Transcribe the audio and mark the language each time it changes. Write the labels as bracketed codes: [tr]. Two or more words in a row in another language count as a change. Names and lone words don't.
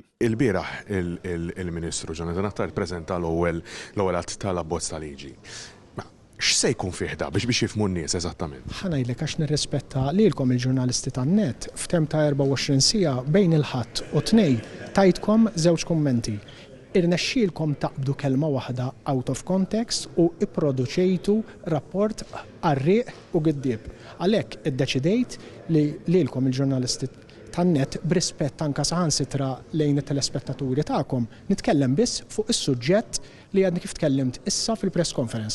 [mt] Il-bieraħ il-Ministru Jonathan Attar ppreżenta l-ewwel att tal-abbozz ta' liġi. X'se jkun fih da biex jifhmu n-nies eżattament? Ħanajlek għax nirrispetta lilkom il-ġurnalisti tan-net f'tem ta' 24 sija bejn il-ħadd u tnej tajtkom żewġ kummenti. Irnexxielkom taqbdu kelma waħda [en] out of context [mt] u ipproduċejtu rapport għarrieq u giddieb. Għalhekk iddeċidejt li lilkom il-ġurnalisti tan-net b'rispett anke saħansitra lejn it-telespettaturi tagħkom nitkellem biss fuq is-suġġett li għadni kif tkellimt issa fil- [en] press conference.